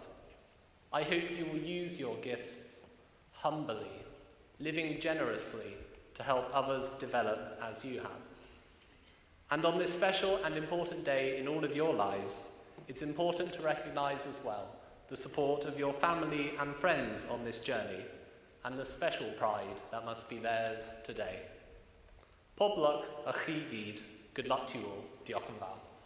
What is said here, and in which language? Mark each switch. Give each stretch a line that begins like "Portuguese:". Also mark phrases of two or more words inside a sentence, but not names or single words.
English: I hope you will use your gifts humbly, living generously to help others develop as you have. And on this special and important day in all of your lives, it's important to recognise as well the support of your family and friends on this journey and the special pride that must be theirs today.
Welsh: Pob luck a chi gyd.
English: Good luck to you all.
Welsh: Diolch yn fawr.